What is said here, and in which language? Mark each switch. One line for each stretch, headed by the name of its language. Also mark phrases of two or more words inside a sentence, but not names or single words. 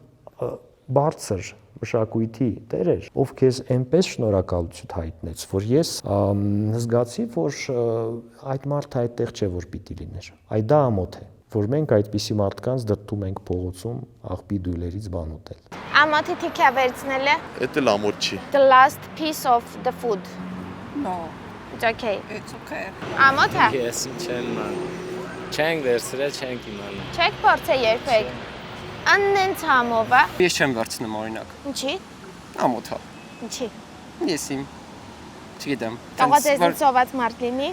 Armenian: բարձր մշակույթի տեր էր, ով քեզ այնպես շնորհակալություն հայտնեց, որ ես զգացի, որ այդ մարդը այդտեղ չէ, որ պիտի լիներ։ Այդ դա ամոթ է, որ մենք այդպիսի մարդկանց դրդում ենք փողոցում աղբի դույլերից բան ուտել։ Ամոթի թեքյա վերցնելը։ Էդ էլ ամոթ չի։
English: The last piece of the food. No, It's okay. it's okay.
Armenian: Ամոթ է։ Ես չեմ ման։ Չենք վերցրել, չենք իմանում։ Չեք փորձել երբեք։ Աննենց համով է։ Ես չեմ վերցնում օրինակ։ Ինչի։ Ամոթ է։ Ինչի։ Ես իմ չգիտեմ։ Կարող է ձեզ սոված մարդ լինի։